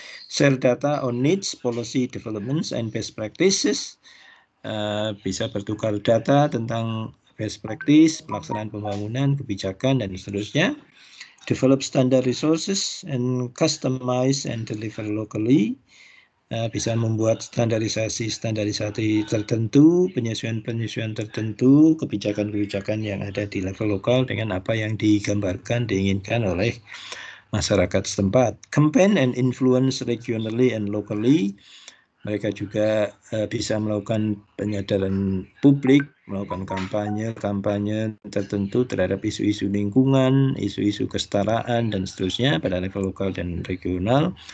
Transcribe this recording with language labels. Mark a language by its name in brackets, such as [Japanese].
[English] Share data on needs, policy developments, and best practices. [Indonesian] Bisa bertukar data tentang best practice, pelaksanaan pembangunan, kebijakan, dan seterusnya. [English] Develop standard resources and customize and deliver locally. [Indonesian] Bisa membuat standarisasi tertentu, penyesuaian tertentu, kebijakan-kebijakan yang ada di level lokal dengan apa yang digambarkan, diinginkan oleh masyarakat setempat. [English] Campaign and influence regionally and locally. [Indonesian] Mereka juga bisa melakukan penyadaran publik, melakukan kampanye tertentu terhadap isu-isu lingkungan, isu-isu kesetaraan, dan seterusnya pada level lokal dan regional.